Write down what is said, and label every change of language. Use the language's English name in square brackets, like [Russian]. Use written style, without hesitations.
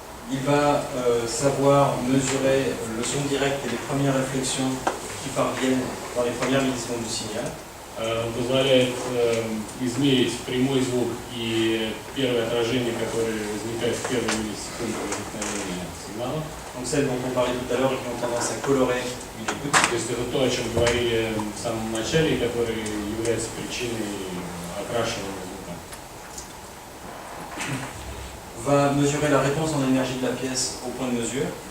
[French] Il va savoir mesurer le son direct et les premières réflexions qui parviennent dans les premières millisecondes du signal. [Russian] Он позволяет измерить прямой звук и первое отражение, которое возникает в первые миллисекунды возникновения сигнала. [French] Donc celles dont on parlait tout à l'heure et qui ont tendance à colorer une écoute. [Russian] То есть это то, о чем говорили в самом начале, и которое является причиной окрашивания звука. [French] Va mesurer la réponse en énergie de la pièce au point de mesure.